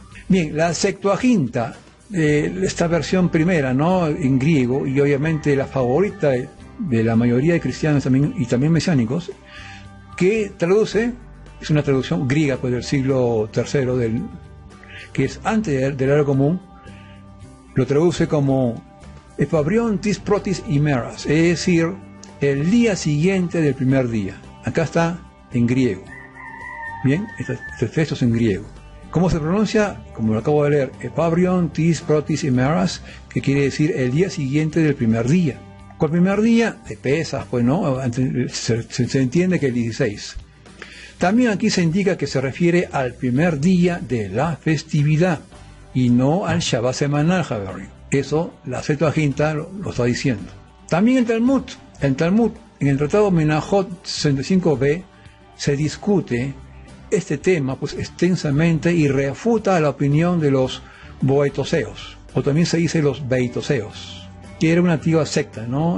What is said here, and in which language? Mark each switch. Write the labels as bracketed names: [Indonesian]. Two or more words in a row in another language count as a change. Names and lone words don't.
[Spanish] Bien, la Septuaginta, esta versión primera, ¿no? En griego, y obviamente la favorita de la mayoría de cristianos también, y también mesiánicos, que traduce, es una traducción griega pues del siglo III que es antes del horario común, lo traduce como [Greek] ἐπαύριον τῆς πρώτης ἡμέρας, [Spanish] es decir, el día siguiente del primer día. Acá está en griego. Bien, este texto es en griego. ¿Cómo se pronuncia? Como lo acabo de leer, [Greek] ἐπαύριον τῆς πρώτης ἡμέρας, [Spanish] que quiere decir el día siguiente del primer día. ¿Cuál primer día? De Pesaj, pues no, se entiende que el 16. También aquí se indica que se refiere al primer día de la festividad y no al Shabbat semanal, Javier. Eso la Septuaginta lo está diciendo. También el Talmud, en el Tratado Menachot 65b, se discute este tema pues extensamente y refuta la opinión de los boetoseos, o también se dice los beitoseos, que era una antigua secta, ¿no?